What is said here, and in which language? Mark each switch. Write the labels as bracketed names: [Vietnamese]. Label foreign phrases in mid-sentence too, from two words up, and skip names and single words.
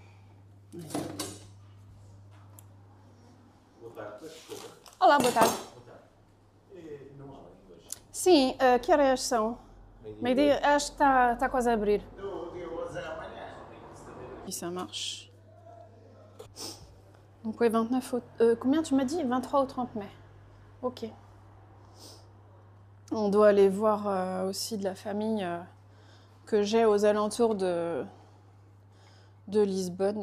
[Portuguese] Olá, boa tarde. Sim, que horas são? Meio-dia, acho que está quase a abrir. [French] Et ça marche. Donc ouais, 29 combien tu m'as dit? 23 au 30 mai. Ok. On doit aller voir aussi de la famille que j'ai aux alentours de Lisbonne.